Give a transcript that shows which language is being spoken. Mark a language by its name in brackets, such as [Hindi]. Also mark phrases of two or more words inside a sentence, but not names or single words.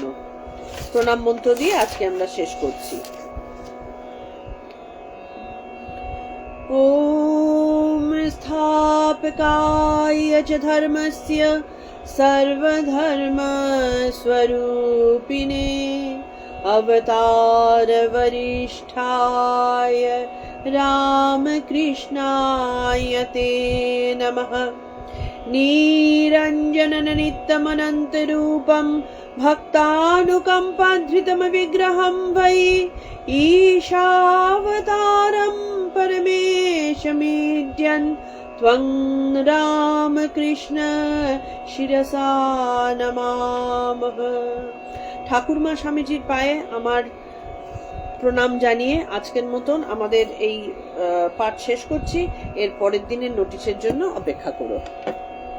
[Bangla] প্রণাম মন্ত্র দিয়ে আজকে আমরা শেষ করছি। [Sanskrit] ওম স্থাপকায় চ ধর্মস্য সর্বধর্ম স্বরূপিণে अवतार वरिष्ठाय रामकृष्णाय ते नमः। निरञ्जनं नित्यमनन्तरूपं भक्तानुकम्पाधृतं विग्रहं वै ईशावतारं परमेशमीड्यन् त्वं रामकृष्ण शिरसा नमामः। [Bangla] ঠাকুরমা স্বামীজির পায়ে আমার প্রণাম জানিয়ে আজকের মতন আমাদের এই পাঠ শেষ করছি। এর পরের দিনের নোটিশের জন্য অপেক্ষা করো।